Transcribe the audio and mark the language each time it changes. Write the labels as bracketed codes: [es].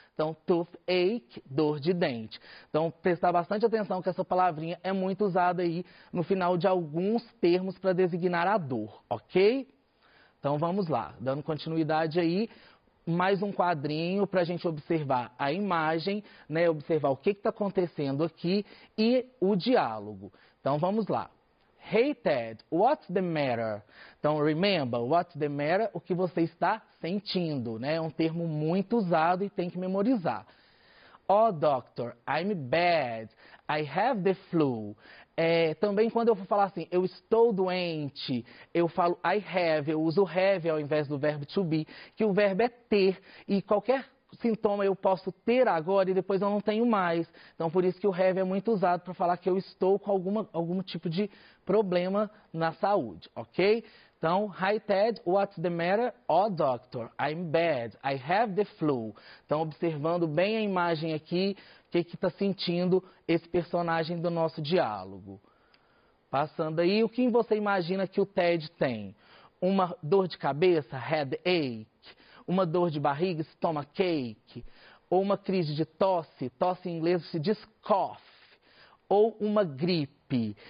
[pt] Então, toothache, dor de dente. Então, prestar bastante atenção que essa palavrinha é muito usada aí no final de alguns termos para designar a dor, ok? Então, vamos lá, dando continuidade aí, mais um quadrinho para a gente observar a imagem, né, observar o que está acontecendo aqui e o diálogo. Então, vamos lá. [en] Hey, Ted, what's the matter? Então, remember, what's the matter? [pt] O que você está sentindo, né? É um termo muito usado e tem que memorizar. [en] Oh, doctor, I'm bad. I have the flu. [pt] Também quando eu for falar assim, eu estou doente, eu falo [en] I have, [pt] eu uso have ao invés do verbo to be, que o verbo é ter, e qualquer sintoma eu posso ter agora e depois eu não tenho mais. Então, por isso que o have é muito usado para falar que eu estou com algum tipo de problema na saúde, ok? [en] Então, hi Ted, what's the matter? Oh, doctor, I'm bad. I have the flu. [pt] Então, observando bem a imagem aqui, o que está sentindo esse personagem do nosso diálogo. Passando aí, o que você imagina que o Ted tem? Uma dor de cabeça, headache. Uma dor de barriga, stomachache, ou uma crise de tosse, tosse em inglês se diz cough, ou uma gripe.